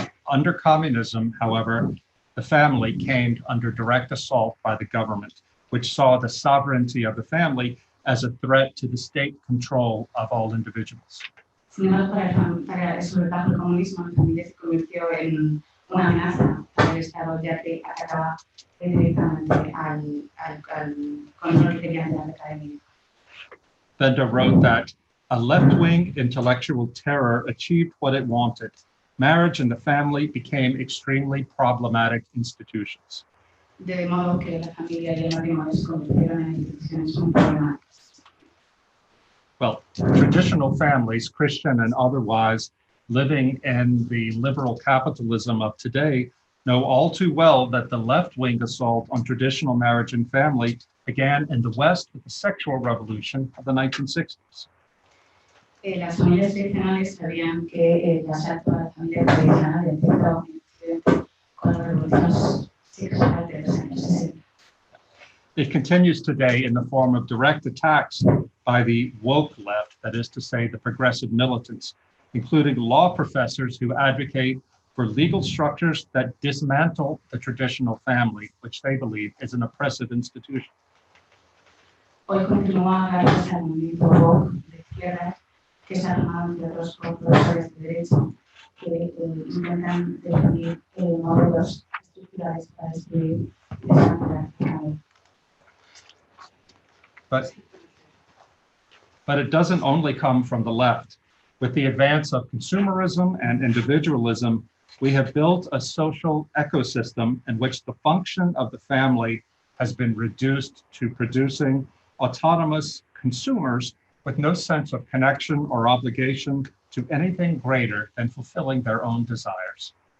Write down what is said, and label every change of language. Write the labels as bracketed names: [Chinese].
[English] Under communism, however, the family came under direct assault by the government, which saw the sovereignty of the family as a threat to the state control of all individuals. [Spanish] Sin embargo, para bajo el comunismo, la familia se convirtió en una amenaza para el Estado, ya que atacaba directamente al control que tenía de la academia. [English] Benda wrote that a left-wing intellectual terror achieved what it wanted. Marriage and the family became extremely problematic institutions. [Spanish] De modo que la familia y el matrimonio se convirtieron en instituciones muy problemáticas. [English] Well, traditional families, Christian and otherwise, living in the liberal capitalism of today, know all too well that the left-wing assault on traditional marriage and family began in the West with the sexual revolution of the 1960s. [Spanish] Las familias tradicionales sabían que el asalto a la familia tradicional empezó en Occidente con la revolución sexual de los años 60. [English] It continues today in the form of direct attacks by the woke left, that is to say, the progressive militants, including law professors who advocate for legal structures that dismantle the traditional family, which they believe is an oppressive institution. [Spanish] Hoy continúa gracias al movimiento woke de izquierdas que se armaron de otros profesores de derecho que intentan definir modelos estructurales para destruir esa manera. [English] But it doesn't only come from the left. With the advance of consumerism and individualism, we have built a social ecosystem in which the function of the family has been reduced to producing autonomous consumers with no sense of connection or obligation to anything greater than fulfilling their own desires.